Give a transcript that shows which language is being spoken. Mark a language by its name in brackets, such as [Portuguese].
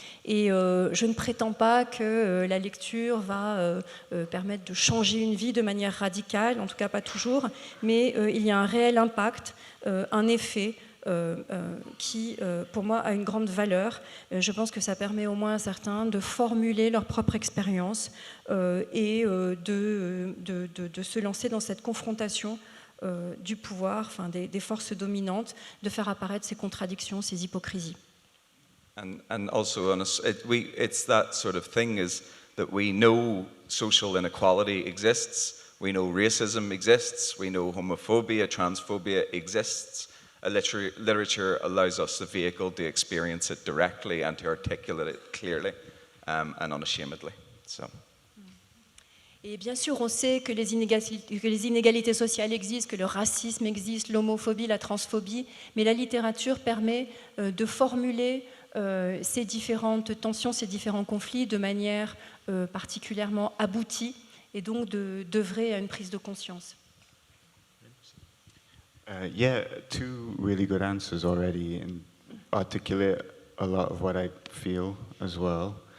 [French] Et je ne prétends pas que la lecture va permettre de changer une vie de manière radicale, en tout cas pas toujours, mais il y a un réel impact, un effet qui, pour moi, a une grande valeur. Je pense que ça permet au moins à certains de formuler leur propre expérience et de se lancer dans cette confrontation du pouvoir, enfin, des forces dominantes, de faire apparaître ces contradictions, ces hypocrisies. [English] And also, it's that sort of thing is that we know social inequality exists, we know racism exists, we know homophobia, transphobia exists. Literature allows us the vehicle to experience it directly and to articulate it clearly and unashamedly. So. [French] Et bien sûr, on sait que les inégalités sociales existent, que le racisme existe, l'homophobie, la transphobie, mais la littérature permet de formuler ces différentes tensions, ces différents conflits de manière particulièrement aboutie et donc d'œuvrer à une prise de conscience. [English] Yeah, two really good answers already and articulate a lot of what I feel as well.